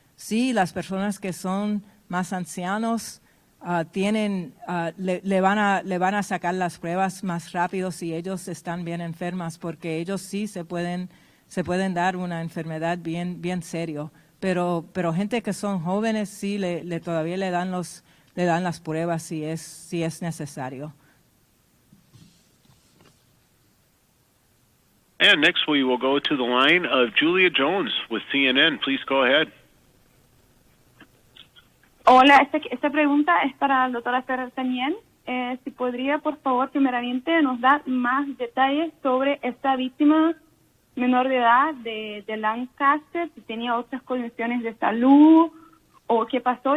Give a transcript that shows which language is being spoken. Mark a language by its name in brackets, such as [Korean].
[Spanish] Sí, las personas que son más ancianos le van a sacar las pruebas más rápido si ellos están bien enfermas, porque ellos sí se pueden dar una enfermedad bien serio. Pero gente que son jóvenes sí todavía le dan las pruebas si es necesario. [English] And next we will go to the line of Julia Jones with CNN. Please go ahead. [Spanish] Hola, esta pregunta es para la doctora Ferrer también. Si podría, por favor, primeramente nos dar más detalles sobre esta víctima menor de edad de Lancaster, si tenía otras condiciones de salud o qué pasó.